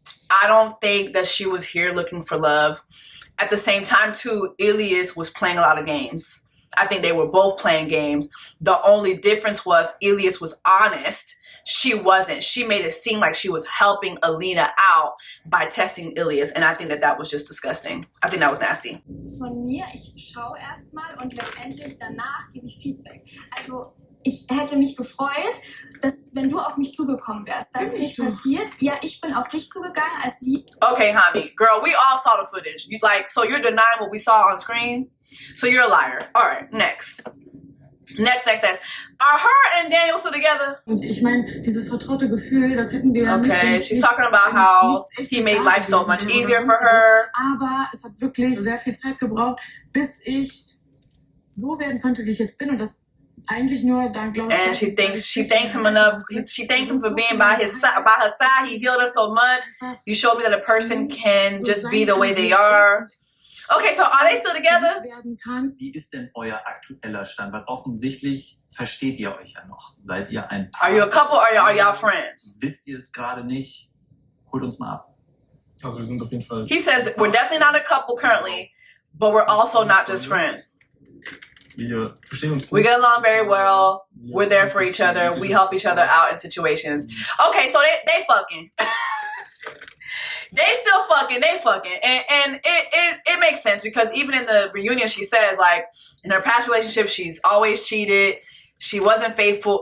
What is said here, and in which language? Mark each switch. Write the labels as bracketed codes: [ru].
[en] I don't think that she was here looking for love. At the same time, too, Ilias was playing a lot of games. I think they were both playing games. The only difference was Ilias was honest. She wasn't. She made it seem like she was helping Alina out by testing Ilias. And I think that that was just disgusting. I think that was nasty. [de] Von mir, ich schaue erstmal und letztendlich danach gebe ich Feedback. Also ich hätte mich gefreut, dass wenn du auf mich zugekommen wärst. Das ist nicht passiert. Ja, ich bin auf dich zugegangen als wie... [en] Okay, Hanny, girl, we all saw the footage. You like, so you're denying what we saw on screen? So you're a liar. All right, next. Next. Are her and Daniel still together? [de] Und ich meine, dieses vertraute Gefühl, das hätten wir nicht. [en] Okay, she's talking about how he made life so much easier for her. [de] Aber es hat wirklich sehr viel Zeit gebraucht, bis ich so werden konnte, wie ich jetzt bin. Und das eigentlich nur dank, glaube ich. [en] And she thanks him enough. She thanks him for being by her side. He healed her so much. You showed me that a person can just be the way they are. Okay, so are they still together? [de] Wie ist denn euer aktueller Stand? Weil offensichtlich versteht ihr euch ja noch. Seid ihr ein Paar? [en] Are you a couple or are y'all friends? [de] Wisst ihr es gerade nicht? Holt uns mal ab. Also wir sind auf jeden Fall... [en] He says that we're definitely not a couple currently, but we're also not just friends. [de] Wir verstehen uns gut. [en] We get along very well. We're there for each other. We help each other out in situations. Okay, so they fucking. They still fucking, and it makes sense because even in the reunion she says like in her past relationship she's always cheated, she wasn't faithful.